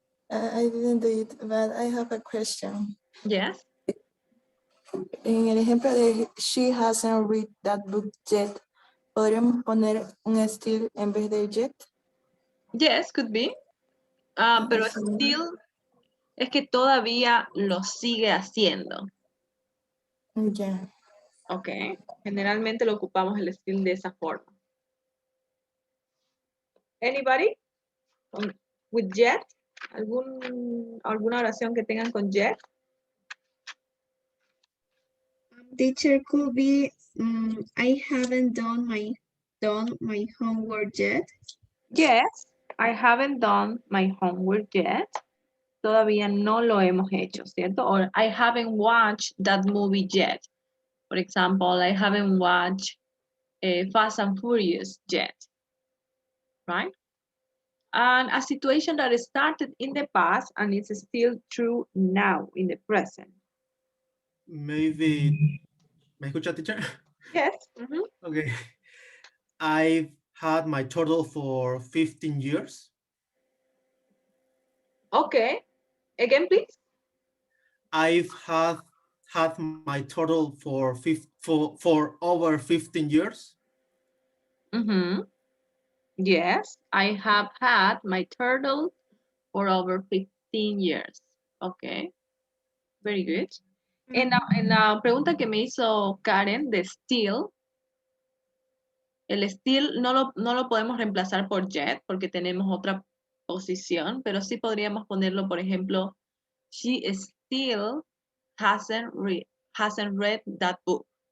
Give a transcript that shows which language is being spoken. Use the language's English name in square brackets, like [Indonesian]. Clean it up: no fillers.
[English] I didn't do it, but I have a question. Yes. [Spanish] En el ejemplo de [English] she hasn't read that book yet, [Spanish] ¿podríamos poner un still en vez de yet? [English] Yes, could be. [Spanish] Pero still es que todavía lo sigue haciendo. Ya. Ok. Generalmente lo ocupamos el still de esa forma. [English] Anybody? With yet? [Spanish] ¿Alguna oración que tengan con yet? [English] Teacher could be, I haven't done my homework yet. Yes, I haven't done my homework yet. [Spanish] Todavía no lo hemos hecho, ¿cierto? [English] Or I haven't watched that movie yet. For example, I haven't watched Fast and Furious yet, right? And a situation that started in the past and is still true now in the present. [Spanish] Maybe, ¿me escucha, teacher? [English] Yes. Okay. I've had my turtle for 15 years. Okay. Again, please. I've had my turtle for over 15 years. Yes, I have had my turtle for over 15 years. Okay, very good. [Spanish] En la pregunta que me hizo Karen de still, el still no lo podemos reemplazar por yet porque tenemos otra posición, pero sí podríamos ponerlo, por ejemplo, [English] she still hasn't read that book.